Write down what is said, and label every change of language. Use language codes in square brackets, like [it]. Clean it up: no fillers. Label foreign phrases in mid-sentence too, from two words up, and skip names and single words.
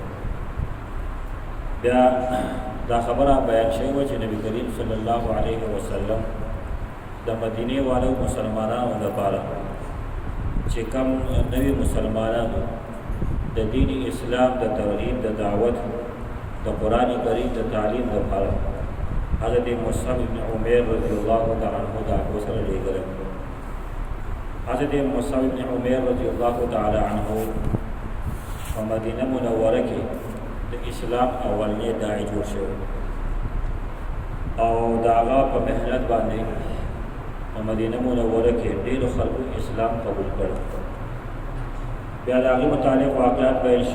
[ps] بیا دا خبره بیان شوی چې نبی کریم [ar] صلی الله علیه وسلم [ps] د مدینه والو مسلمانانو لپاره چې کوم نوی مسلمانانو د دین اسلام د ترغیب د دعوت د قران کریم د تعلیم لپاره حضرت مصعب بن عمیر [ar] رضی الله تعالی عنہ [ps] دا وسره لګل. حضرت مصعب بن عمیر [ar] رضی الله تعالی عنہ [ps] په مدینه منوره کې د اسلام اولنی داعی جوړ شو او دا هغه په مهنت باندې په مدینه منوره کې ډېر خلکو اسلام قبول کړ. بیا د هغې متعلق واقعات بیان شوي.